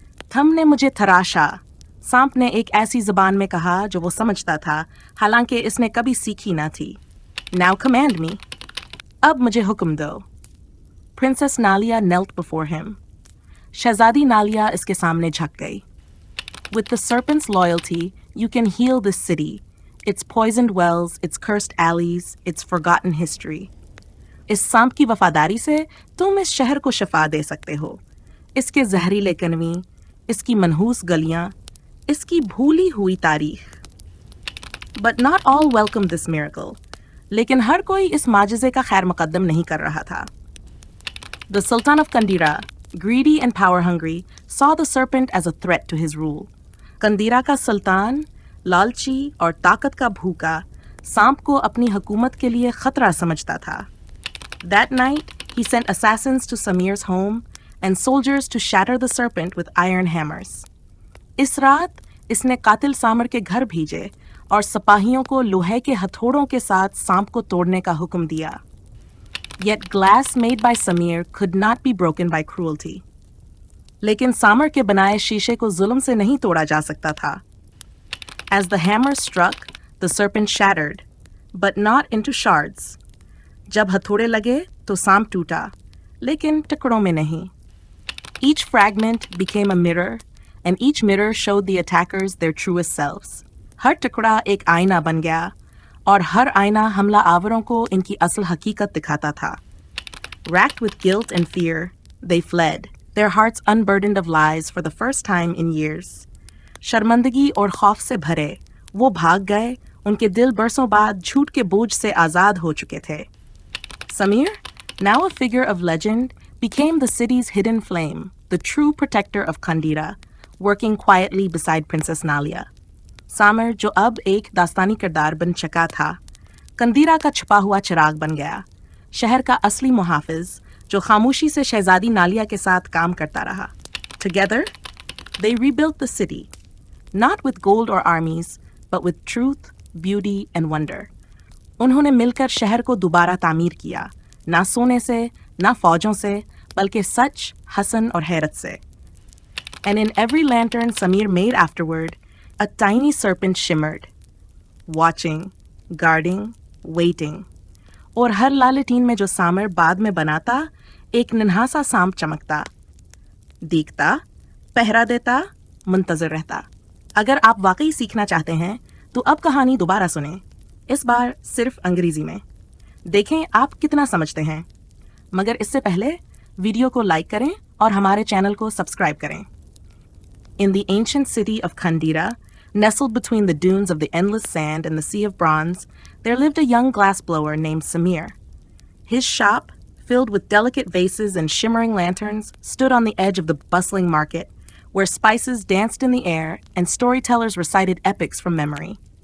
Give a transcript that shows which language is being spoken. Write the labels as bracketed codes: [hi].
[hi] तुमने मुझे तराशा। सांप ने एक ऐसी जुबान में कहा जो वो समझता था, हालांकि इसने कभी सीखी ना थी। [en] Now command me. [hi] अब मुझे हुक्म दो। [en] Princess Nalia knelt before him. [hi] शहजादी नालिया इसके सामने झुक गई। [en] With the serpent's loyalty, you can heal this city, its poisoned wells, its cursed alleys, its forgotten history. [hi] इस सांप की वफादारी से तुम इस शहर को शिफा दे सकते हो। इसके जहरीले कनवी, इसकी मनहूस गलियां, इसकी भूली हुई तारीख। [en] But not all welcomed this miracle. [hi] लेकिन हर कोई इस माजिज़े का खैर मुकद्दम नहीं कर रहा था। [en] The Sultan of Kandira, greedy and power-hungry, saw the serpent as a threat to his rule. [hi] कंदीरा का सुल्तान, लालची और ताकत का भूखा, सांप को अपनी हुकूमत के लिए खतरा समझता था। [en] That night, he sent assassins to Samir's home and soldiers to shatter the serpent with iron hammers. [hi] इस रात, इसने कातिल सामिर के घर भेजे और सिपाहियों को लोहे के हथौड़ों के साथ सांप को तोड़ने का हुक्म दिया। [en] Yet glass made by Samir could not be broken by cruelty. [hi] लेकिन सामिर के बनाए शीशे को जुल्म से नहीं तोड़ा जा सकता था। [en] As the hammer struck, the serpent shattered, but not into shards. [hi] जब हथौड़े लगे तो सांप टूटा, लेकिन टुकड़ों में नहीं। [en] Each fragment became a mirror, and each mirror showed the attackers their truest selves. [hi] हर टुकड़ा एक आईना बन गया, और हर आईना हमला आवरों को इनकी असल हकीकत दिखाता था। [en] Racked with guilt and fear, they fled, their hearts unburdened of lies for the first time in years. [hi] शर्मंदगी और खौफ से भरे, वो भाग गए, उनके दिल बरसों बाद झूठ के बोझ से आज़ाद हो चुके थे। [en] Samir, now a figure of legend, became the city's hidden flame, the true protector of Kandira, working quietly beside Princess Nalia. [hi] सामिर, जो अब एक दास्तानी किरदार बन चुका था, कंदीरा का छुपा हुआ चिराग बन गया, शहर का असली मुहाफिज, जो खामोशी से शहजादी नालिया के साथ काम करता रहा। [en] Together, they rebuilt the city, not with gold or armies, but with truth, beauty, and wonder. [hi] उन्होंने मिलकर शहर को दोबारा तामीर किया, ना सोने से, ना फौजों से, बल्कि सच, हसन और हैरत से। [en] And in every lantern Samir made afterward, a tiny serpent shimmered, watching, guarding, waiting. [hi] और हर लालटीन में जो सामिर बाद में बनाता, एक नन्हा-सा सांप चमकता, देखता, पहरा देता, मुंतज़िर रहता। अगर आप वाकई सीखना चाहते हैं, तो अब कहानी दोबारा सुनें, इस बार सिर्फ अंग्रेजी में। देखें आप कितना समझते हैं। मगर इससे पहले वीडियो को लाइक करें और हमारे चैनल को सब्सक्राइब करें। [en] In the ancient city of Kandira, nestled between the dunes of the endless sand and the sea of bronze, there lived a young glassblower named Samir. His shop, filled with delicate vases and shimmering lanterns, stood on the edge of the bustling market, where spices danced in the air and storytellers recited epics from memory.